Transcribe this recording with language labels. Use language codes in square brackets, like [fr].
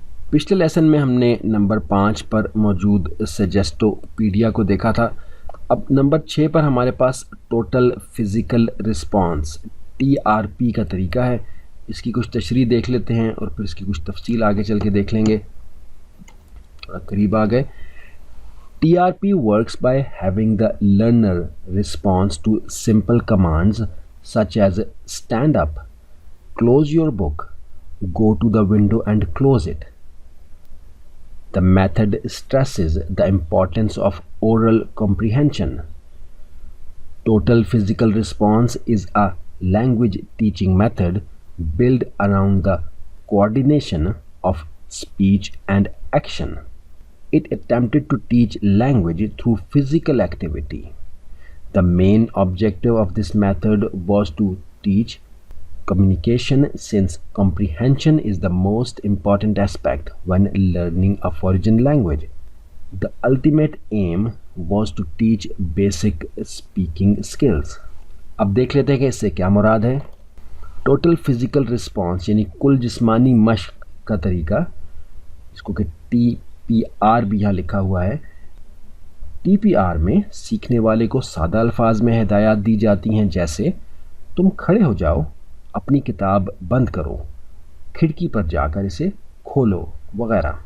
[ur] پچھلے لیسن میں ہم نے نمبر 5 پر موجود سجیسٹوپیڈیا کو دیکھا تھا. اب نمبر 6 پر ہمارے پاس ٹوٹل فزیکل رسپانس TRP کا طریقہ ہے. اس کی کچھ تشریح دیکھ لیتے ہیں اور پھر اس کی کچھ تفصیل آگے چل کے دیکھ لیں گے. تھوڑا قریب آ گئے. [en] TRP works by having the learner respond to simple commands such as stand up, close your book, go to the window and close it. The method stresses the importance of oral comprehension. Total physical response is a language teaching method built around the coordination of speech and action. It attempted to teach language through physical activity. The main objective of this method was to teach communication, since comprehension is the most important aspect when learning a foreign language. The ultimate aim was to teach basic speaking skills. [ur] اب دیکھ لیتے ہیں کہ اس سے کیا مراد ہے. Total physical response یعنی کل جسمانی مشق کا طریقہ، اس کو کہ TPR بھی یہاں لکھا ہوا ہے. TPR میں سیکھنے والے کو سادہ الفاظ میں ہدایات دی جاتی ہیں، جیسے تم کھڑے ہو جاؤ، اپنی کتاب بند کرو، کھڑکی پر جا کر اسے کھولو وغیرہ.